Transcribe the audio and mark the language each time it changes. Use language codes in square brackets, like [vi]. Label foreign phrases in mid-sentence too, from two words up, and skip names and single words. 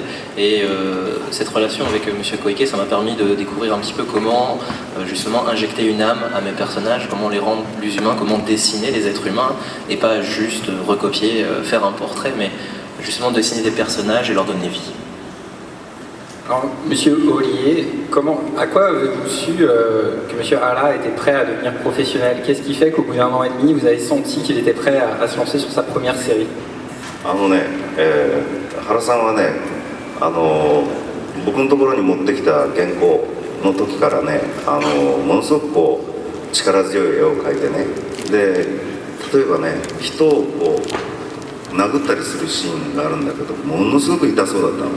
[fr] Et cette relation avec Monsieur Koike, ça m'a permis de découvrir un petit peu comment justement injecter une âme à mes personnages, comment les rendre plus humains, comment dessiner les êtres humains et pas juste recopier, faire un portrait, mais justement dessiner des personnages et leur donner vie. Alors, Monsieur Hollier, à quoi avez-vous su que Monsieur Hara était prêt à devenir professionnel? Qu'est-ce qui fait qu'au bout d'1 an et demi, vous avez senti qu'il était prêt à se lancer sur sa première série? [ja] 原さんはね、僕のところに持ってきた原稿の時からね、ものすごく力強い絵を描いてね、で例えばね、人を殴ったりするシーンがあるんだけど、ものすごく痛そうだったの。